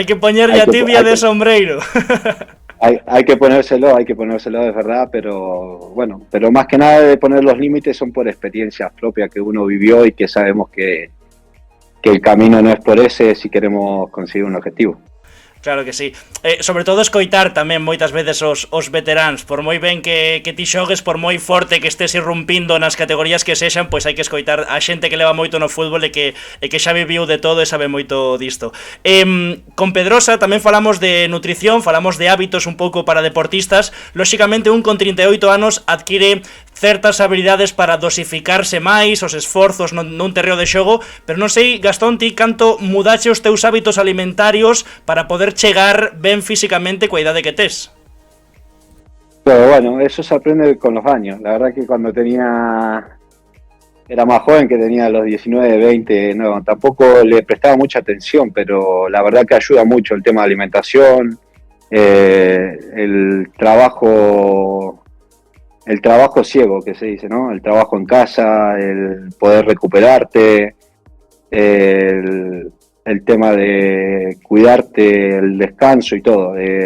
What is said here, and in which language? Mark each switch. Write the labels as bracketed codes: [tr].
[gl] ponerle a tibia de sombreiro. [es] Hay que ponérselo, es verdad, pero bueno, pero más que nada de poner los límites son por experiencias propias que uno vivió y que sabemos que el camino no es por ese si queremos conseguir un objetivo. Claro que sí. [gl] Sobre todo escoitar tamén moitas veces os veteráns, por moi ben que ti xogues, por moi forte que estés irrumpindo nas categorías que sexan, pois hai que escoitar a xente que leva moito no fútbol e que xa viviu de todo e sabe moito disto. Con Pedrosa tamén falamos de nutrición, falamos de hábitos un pouco para deportistas. Lóxicamente un con 38 anos adquire certas habilidades para dosificarse máis os esforzos nun terreo de xogo, pero non sei, Gastón, ti canto mudache os teus hábitos alimentarios para poder chegar ben físicamente coa idade que tes? [es] Pero bueno, eso se aprende con los años. La verdad que cuando era más joven, que tenía los 19, 20, no, tampoco le prestaba mucha atención, pero la verdad que ayuda mucho el tema de alimentación, el trabajo ciego que se dice, ¿no? El trabajo en casa, el poder recuperarte, el tema de cuidarte, el descanso y todo.